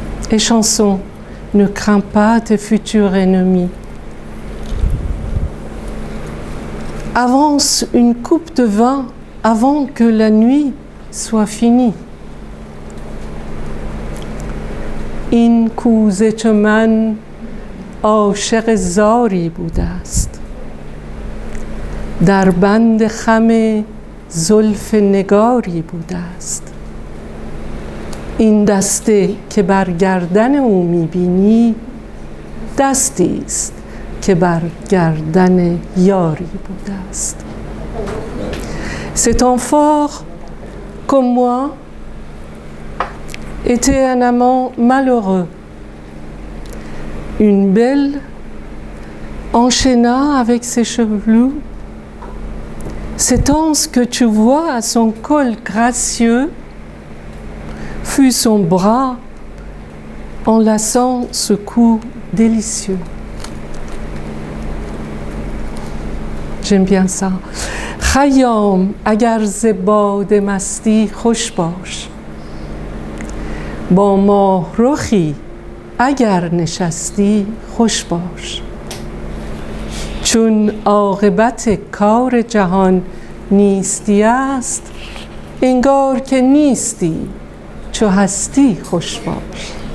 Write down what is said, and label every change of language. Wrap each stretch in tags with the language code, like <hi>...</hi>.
<fr>Et chanson, ne crains pas tes futurs ennemis. Avance une coupe de vin avant que la nuit soit finie.</fr> <fa>این کوزه چو من عاشق زاری بوده است، در بند خم زلف نگاری بوده است. این دسته که بر گردن او میبینی، دستی است که بر گردن یاری بوده است.</fa> <fr>Cet amphore, comme moi, était un amant malheureux. Une belle enchaîna avec ses cheveux. Cet anse que tu vois à son col gracieux fut son bras enlaçant ce cou délicieux. J'aime bien ça.</fr> <fa>خیام اگر ز باد مستی خوش باش، با ماه رخی اگر نشستی خوش باش. چون عاقبت کار جهان نیستی است، انگار که نیستی چو هستی خوش باش.</fa>